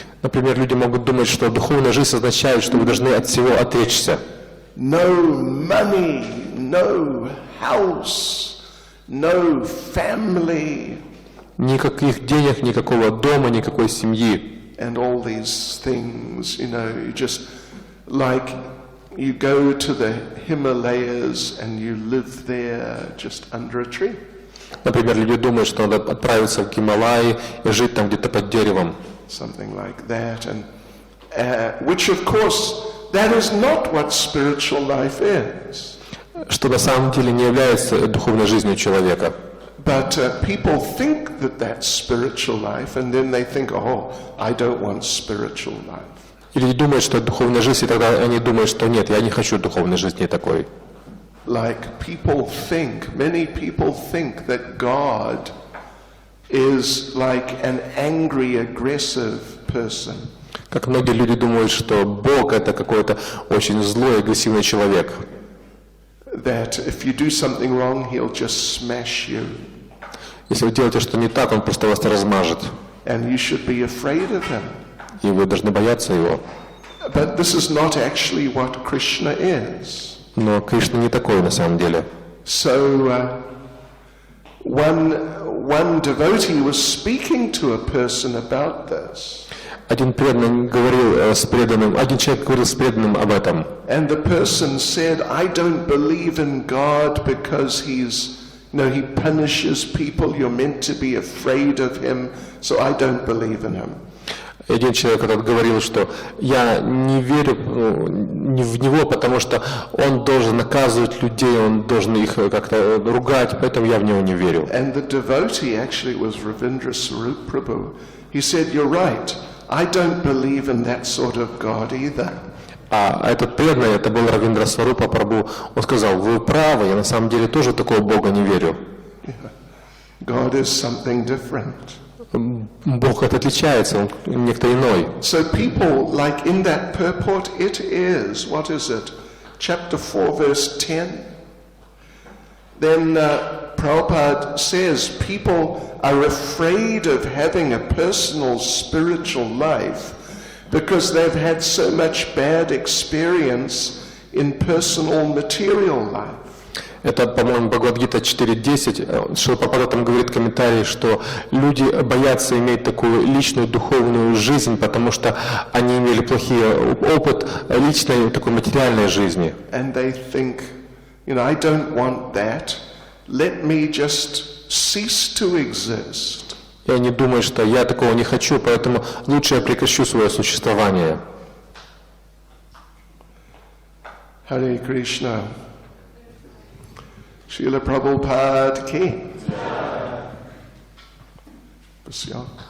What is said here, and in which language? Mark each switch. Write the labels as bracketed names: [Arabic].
[Russian] Например, люди могут думать, что духовная жизнь означает, что вы должны от всего отречься. [English] No money, no house, no family. [Russian] Никаких денег, никакого дома, никакой семьи. [English] And all these things, you just like you go to the Himalayas and you live there just under a tree. [Russian] Например, люди думают, что надо отправиться в Гималаи и жить там где-то под деревом. [English] Something like that, and which of course that is not what spiritual life is. [Russian] Что на самом деле не является духовной жизнью человека. [English] But people think that that's spiritual life, and then they think, oh, I don't want spiritual life. [Russian] И люди думают, что это духовная жизнь, и тогда они думают, что нет, я не хочу духовной жизни такой. [English] Like many people think that God is like an angry, aggressive person. [Russian] Как многие люди думают, что Бог это какой-то очень злой, агрессивный человек. [English] That if you do something wrong, he'll just smash you. [Russian] Если вы делаете что не так, он просто вас размажет. [English] And you should be afraid of him. [Russian] И вы должны бояться его. [English] But this is not actually what Krishna is. [Russian] Но Кришна не такой на самом деле. [English] So one devotee was speaking to a person about this. [Russian] Один человек говорил с преданным об этом. [English] And the person said, I don't believe in God because he punishes people. You're meant to be afraid of him, so I don't believe in him. [Russian] Один человек этот говорил, что я не верю в него, потому что он должен наказывать людей, он должен их как-то ругать, поэтому я в него не верю. [English] And the devotee actually was Shrila Prabhupada. He said, you're right. I don't believe in that sort of God either. [Russian] А этот преданный, это был Равиндра Сварупа Прабху, он сказал, вы правы, я на самом деле тоже в такого Бога не верю. [English] God is something different. [Russian] Бог отличается, он некто иной. [English] So people, like in that purport, it is, what is it? Chapter 4, verse 10. Then Prabhupada says people are afraid of having a personal spiritual life because they've had so much bad experience in personal material life. [Russian] Это, по-моему, Бхагавад-гита 4.10. Шрила Прабхупада там говорит в комментарии, что люди боятся иметь такую личную духовную жизнь, потому что они имели плохой опыт личной такой материальной жизни. [English] And they think, I don't want that. Let me just cease to exist. [Russian] И они думают, что я такого не хочу, поэтому лучше я прекращу свое существование. Харе Кришна. Шрила Прабхупада ки. Спасибо.